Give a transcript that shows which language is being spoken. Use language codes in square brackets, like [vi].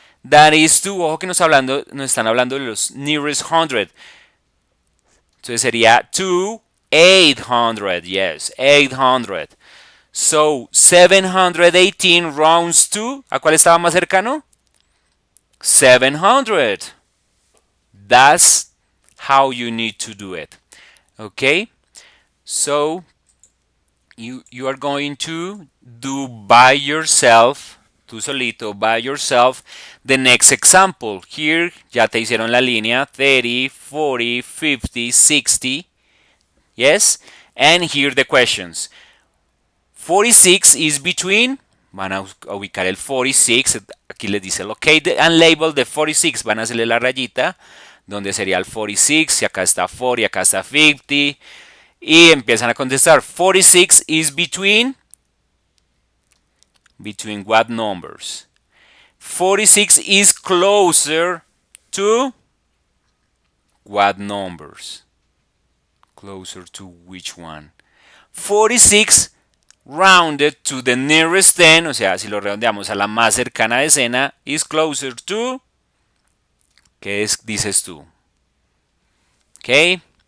[en] That is to, [es] ojo que nos están hablando de los nearest 100. Entonces sería to 800, yes, 800. [en] So, 718 rounds to, [es] ¿a cuál estaba más cercano? 700. [en] That's how you need to do it. Okay? So, you are going to do by yourself, [es] tú solito, [en] by yourself, the next example. [es] Here, ya te hicieron la línea, 30, 40, 50, 60. Yes? And here the questions. 46 is between, van a ubicar el 46, aquí les dice [en] locate and label the 46, [es] van a hacerle la rayita, donde sería el 46, y acá está 40, acá está 50, Y empiezan a contestar. [en] 46 is between what numbers? 46 is closer to what numbers? Closer to which one? 46 rounded to the nearest 10, [es] o sea, si lo redondeamos a la más cercana decena, [en] is closer to, [es] ¿qué dices tú? [en] Okay.